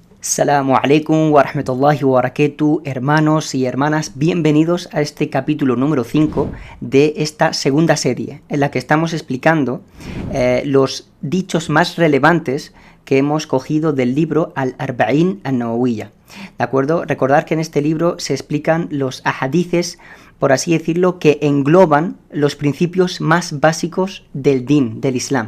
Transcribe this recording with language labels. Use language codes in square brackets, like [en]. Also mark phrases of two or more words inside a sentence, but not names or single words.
[ar] السلام عليكم ورحمة الله وبركاته, [es] hermanos y hermanas, bienvenidos a este capítulo número 5 de esta segunda serie, en la que estamos explicando los dichos más relevantes que hemos cogido del libro Al-Arba'in An-Nawawiyya. ¿De acuerdo? Recordad que en este libro se explican los ahadices, por así decirlo, que engloban los principios más básicos del din, del Islam.